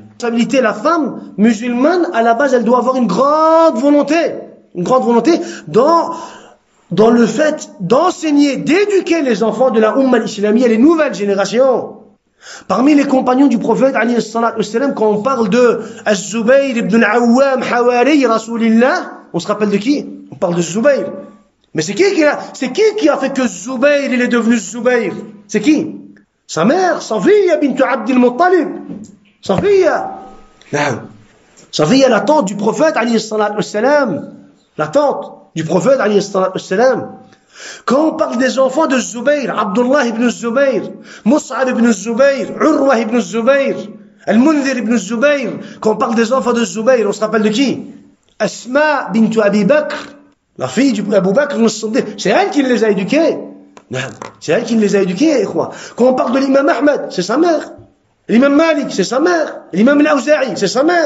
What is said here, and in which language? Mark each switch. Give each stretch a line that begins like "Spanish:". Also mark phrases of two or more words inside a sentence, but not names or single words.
French: La femme musulmane, à la base, elle doit avoir une grande volonté dans le fait d'enseigner, d'éduquer les enfants de la
Arabic: أمة إسلامية,
French: les nouvelles générations. Parmi les compagnons du prophète,
Arabic: عليه الصلاة والسلام,
French: quand on parle de Az-Zubayr ibn al-Awwam,
Arabic: حواري رسول الله,
French: on se rappelle de qui? On parle de Zubayr. Mais c'est qui a fait que Zubayr, il est devenu Zubayr? C'est qui? Sa mère, Safiya bint Abd al-Muttalib. Safiya, la tante du prophète,
Arabic: عليه الصلاة والسلام.
French: La tante du prophète,
Arabic: عليه الصلاة والسلام.
French: Quand on parle des enfants de Zubayr, Abdullah ibn Zubayr, Mus'ab ibn Zubayr, Urwa ibn Zubayr, Al-Mundhir ibn Zubayr, quand on parle des enfants de Zubayr, on se rappelle de qui? Asma bint Abi Bakr, la fille d'Abu Bakr, c'est elle qui les a éduqués. C'est elle qui les a éduqués, quoi. Quand on parle de l'imam Ahmed, c'est sa mère. L'imam Malik, c'est sa mère. L'imam Al-Awza'i, c'est sa mère.